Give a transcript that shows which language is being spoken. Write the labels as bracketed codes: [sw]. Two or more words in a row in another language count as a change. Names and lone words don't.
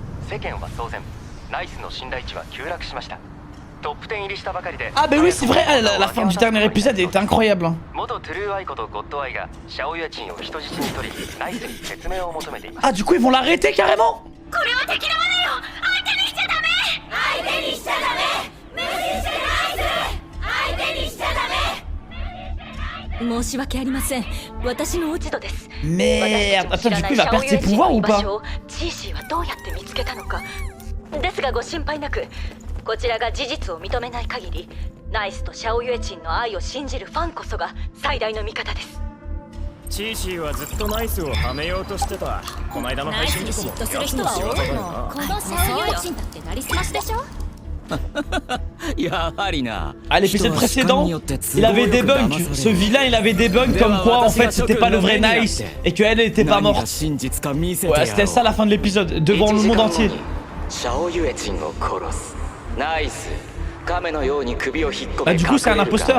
[fr] Ah bah oui c'est vrai, la fin du dernier épisode était incroyable. Ah du coup ils vont l'arrêter carrément. [ja] 申し訳ありません。私の落ち度です。 [fr] Merde, attends, du coup il va perdre ses pouvoirs ou pas? [ja] チーシーはどうやって見つけたのか。ですがご心配なく、こちらが事実を認めない限り、ナイスとシャオユエチンの愛を信じるファンこそが最大の味方です。チーシーはずっとナイスをはめようとしてた。この間の配信事故も嫉妬する人は多いもん。このシャオユエチンだってなりすましでしょ。 [fr] À l'épisode précédent, il avait des bugs. Ce vilain, il avait des bugs comme quoi en fait c'était pas le vrai Nice et qu'elle était pas morte. Ouais, c'était ça la fin de l'épisode, devant le monde entier. Bah du coup c'est un imposteur.